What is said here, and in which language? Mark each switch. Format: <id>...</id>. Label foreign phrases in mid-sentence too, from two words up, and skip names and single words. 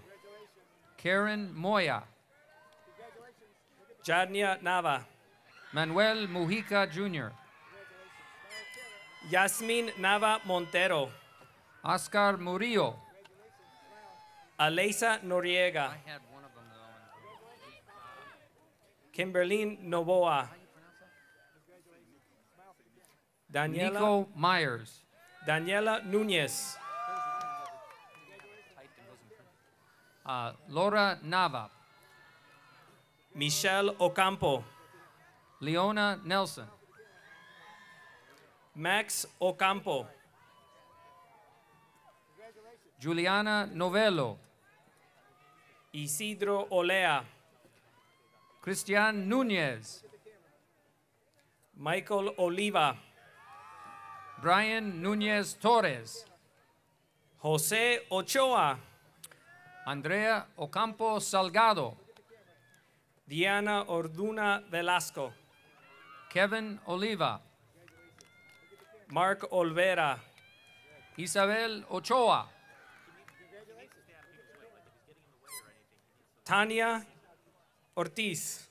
<en>Karen Moya. Jadnia Nava. Manuel Mujica Jr. Yasmin Nava Montero. Oscar Murillo. Aleisa Noriega. had one of them Kimberlyn Novoa. Daniela, Nico Myers. Daniela Nunez. Laura Nava. Michelle Ocampo. Leona Nelson. Max Ocampo. Juliana Novello. Isidro Olea. Christian Nunez. Michael Oliva. Brian Nunez Torres. Jose Ochoa. Andrea Ocampo Salgado. Diana Orduna Velasco. Kevin Oliva. Mark Olvera. Isabel Ochoa. Tania Ortiz.</en>